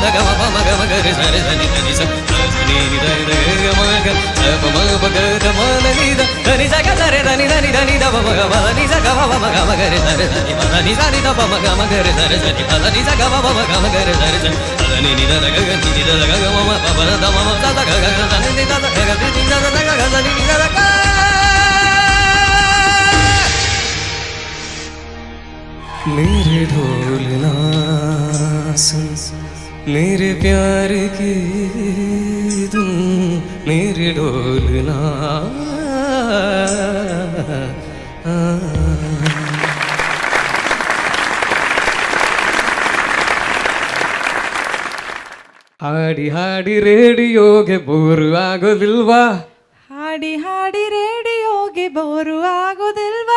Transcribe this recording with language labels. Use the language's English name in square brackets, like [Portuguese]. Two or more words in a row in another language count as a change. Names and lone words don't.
[Hindi] ಗಮ ಪಮ ಗಮ ಗರೆ ಸ ರೆ ಸ ನಿ ಧನಿ ಸ ನಿ ನಿ ಧ ಧ ಗಮ ಗ ಸ ಪ ಮ ಪ ಗ ಧ ಮ ನ ನಿ ಧ ಧನಿ ಸ ಗ ಸ ರೆ ಧನಿ ಧನಿ ಧನಿ ಧ ಪ ಮ ಗ ಮ ನಿ ಸ ಗ ಮ ಪ ಮ ಗ ಮ ಗರೆ ಸ ರೆ ಸ ನಿ ಪ ಧ ನಿ ಸ ನಿ ಧ ಪ ಮ ಗ ಮ ಗರೆ ಸ ರೆ ಸ ನಿ ಪ ಧ ನಿ ಸ ಗ ಮ ಪ ಮ ಗ ಮ ಗರೆ ಸ ರೆ ಸ ಧ ನಿ ನಿ ಧ ಧ ಗ ಗ ನಿ ನಿ ಧ ಧ ಗ ಗ ಮ ಮ ಪ ಪ ಧ ಧ ಮ ಮ ಸ ಧ ಗ ಗ ಸ ನಿ ನಿ ಧ ಧ ಗ ಗ ನಿ ನಿ ಧ ಧ ಗ ಗ ಸ ನಿ ನಿ ಧ ಧ ಗ मेरे ढोल ना सुन मेरे प्यार की धुन मेरे ढोल ना [Kannada] ಹಾಡಿ ಹಾಡಿ ರೇಡಿಯೋಗೆ ಬೋರು ಆಗೋದಿಲ್ವಾ ಹಾಡಿ ಹಾಡಿ ರೇಡಿಯೋಗೆ ಬೋರು ಆಗೋದಿಲ್ವಾ